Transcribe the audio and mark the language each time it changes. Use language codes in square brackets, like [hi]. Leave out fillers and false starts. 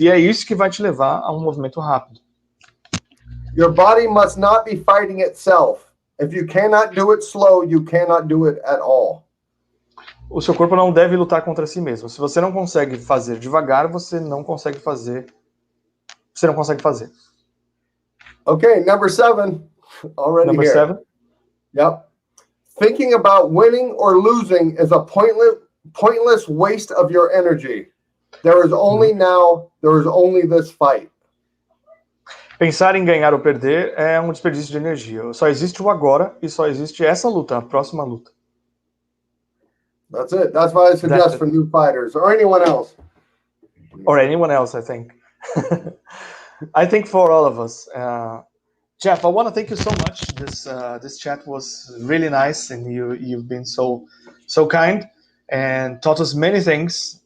[pt] E é isso que vai te levar a um movimento rápido. [en] Your body must not be fighting itself. If you cannot do it slow, you cannot do it at all. [pt] O seu corpo não deve lutar contra si mesmo. Se você não consegue fazer devagar, você não consegue fazer. [en] Okay, number 7. Already Number here. 7. Yep. Thinking about winning or losing is a pointless waste of your energy. There is only this fight. [pt] Pensar em ganhar ou perder é um desperdício de energia. Só existe o agora e só existe essa luta, a próxima luta. [en] That's it. That's why I suggest for new fighters or anyone else. Or anyone else, I think. I think for all of us. Jeff, I want to thank you so much. This chat was really nice, and you've been so kind and taught us many things.